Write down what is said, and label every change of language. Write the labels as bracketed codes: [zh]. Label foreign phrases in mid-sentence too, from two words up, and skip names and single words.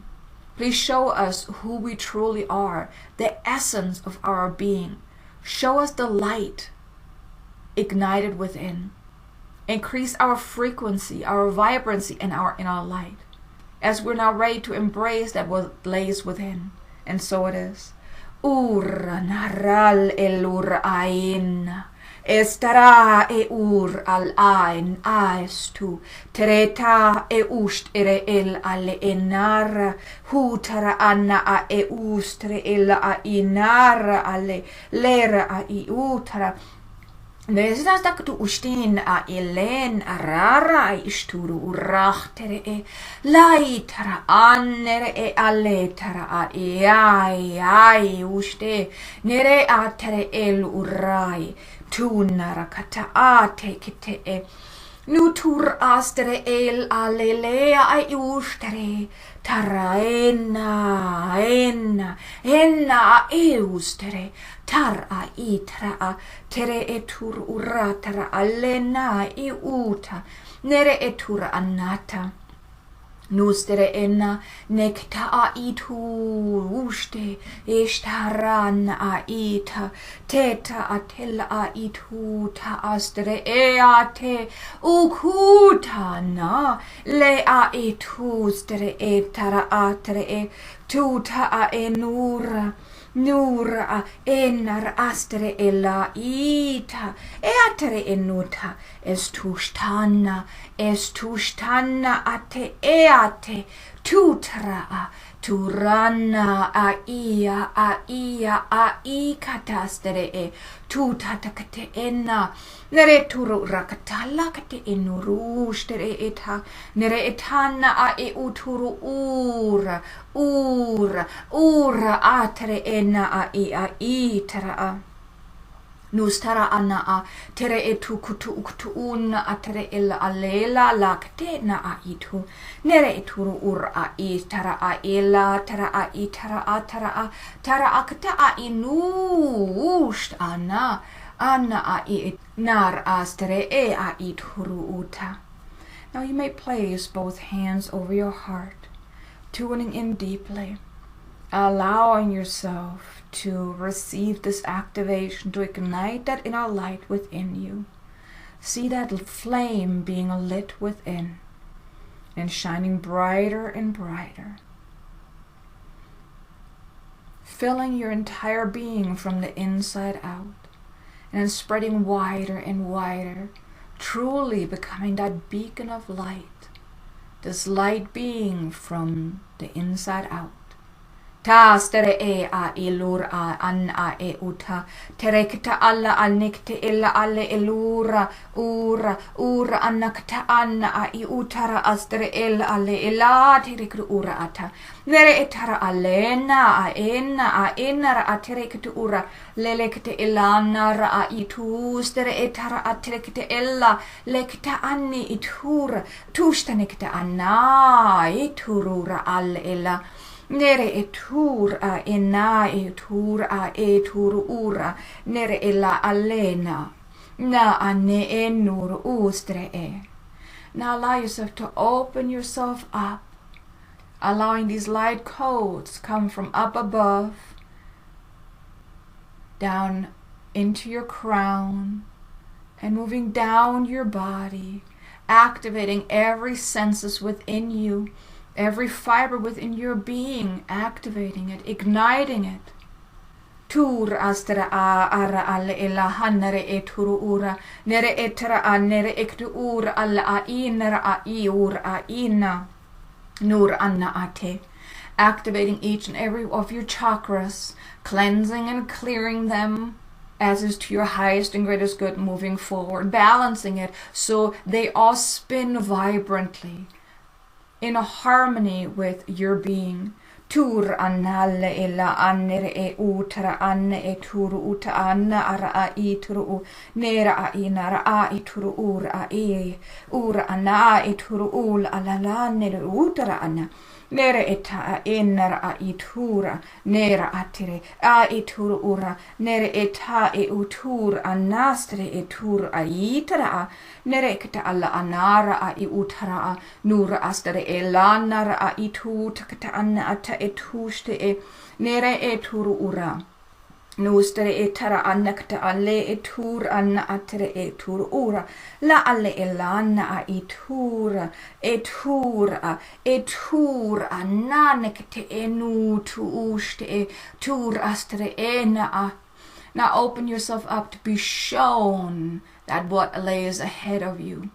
[en] Please show us who we truly are, the essence of our being. Show us the light ignited within. Increase our frequency, our vibrancy, and our inner light, as we're now ready to embrace that what lays within. And so it is. Ur naral elur ain. Estará ur al ain aestu. Tereta ust ere el ale enar. Hutara anna a ustre el a inar ale lera a iutara. Nesas da tu ustin a elen rara isturu urachtere laitara annere e aletara a ai uste nere atere el urai tunara kata ate kite e nutur astere el alelea ai ustere tara enna eustere tar a itra a tere etur ura tara alena I uta nere etur anata nustere enna nekta a itu uste eshtaran a ita teta a tel a itu ta astere eate ukuta na le a itu stere etara atre e tuta a enura Nura enar astere ella ita eatere enuta estustana ate eate tutra turana a ia katastere e tutatakate enna nere turu rakatala kate enuru stere eta nere etana a uturu ura atere enna a itara Nustara anna a tere etu kutu una a tere illa alela la kate na a itu nere eturu ur a itara a illa tara a itara a tara a kata a inu ust anna a it nar astere e a ituru uta. Now you may place both hands over your heart, tuning in deeply, allowing yourself to receive this activation, to ignite that inner light within you. See that flame being lit within and shining brighter and brighter. filling your entire being from the inside out, and then spreading wider and wider, truly becoming that beacon of light, this light being from the inside out. Ta stere a ilur a an a e uta terekta alla alnikte illa alle ilura ura annakta anna a I utara astere illa alle illa terekta ura ata nere etara alena a enara a terekta ura lelekte illana ra a itu stere etara a terekta illa lekta anni itura tustanekta anna iturura alle illa nere etur a ena etur a etur ura nere ella alena na ane enur ustre e. Now allow yourself to open yourself up, allowing these light codes come from up above down into your crown and moving down your body, activating every senses within you, every fiber within your being, activating it, igniting it. Tur astra a ara alle illa hanere e turu ura nere etra a nere ektu ura alla a inera a iur a ina nur anna ate. Activating each and every of your chakras, cleansing and clearing them as is to your highest and greatest good, moving forward, balancing it so they all spin vibrantly in a harmony with your being. Tur annalle illa annere e utara anne e turu uta anna ara a I turu nera a inara a I turu ura anna e turu ul alala nere utara anna nere eta a enara a itura nera atire a ituru ura nere eta e utur annastre e tur a itara a nere ekta alla anara a I utara a nura astere e lanara a itu takata anna ata e tuste e nere e turu ura nustere e tara annakta alle e tur anna atere e tur ura la alle e lanna a I tur nanekte e nu tu uste e tur astere e na a. Now open yourself up to be shown that what lays ahead of you.